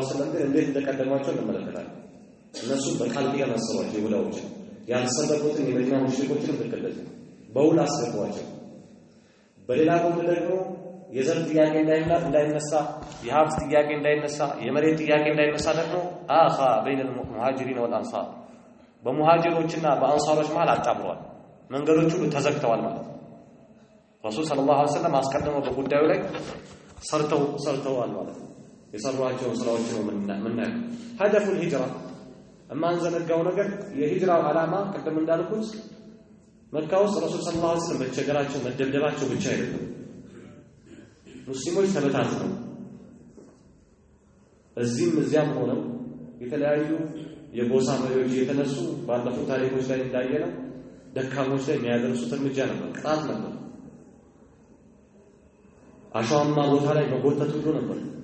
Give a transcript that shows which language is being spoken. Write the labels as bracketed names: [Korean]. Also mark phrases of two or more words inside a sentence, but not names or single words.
[Amharic] ወሰለም ግን እንዴት እንደቀደሟቸው እንመለከታለን። እነሱ በቃል ኪዳን አሰሯቸው። ይሁዳዎች ያልሰበኩትን የመዲና ሙሽሪኮችን ተከተሉ፣ በውል አስገቧቸው። በሌላ ጎን ደግሞ የዘር ጥያቄ እንዳይነሳ የሀብት ጥያቄ እንዳይነሳ የመሬት ጥያቄ እንዳይነሳ ደግሞ [Arabic] آخى بين المهاجرين والانصار [Amharic] በሙሃጅሮችና በአንሳሮች መሃል አጣብሯል መንገዶች ሁሉ ተዘግተዋል ማለት ነው [Arabic] رسول صلى الله عليه وسلم [Amharic] አስቀድመው በጉዳዩ ላይ ሰርተዋል ማለት ነው የሰሯቸው ስራዎች ነው ምናምን [Arabic] هدف الهجرة اما [Amharic] አንዘነጋው ነገር የሂጅራው ዓላማ ቀደም እንዳልኩት መካ ውስጥ [Arabic] رسول صلى الله عليه وسلم [Amharic] መቸገራቸው መደብደባቸው ብቻ አይደለም ሙስሊሞች ተበታትነው እዚህም እዚያም ሆነው የተለያዩ የጎሳ መሪዎች የተነሱ ባለፉት ታሪኮች ላይ እንዳየነው ደካሞች ላይ የሚያደርሱት እርምጃ ነበር ቅጣት ነበር አሻማ ቦታ ላይ መጎተት ሁሉ ነበር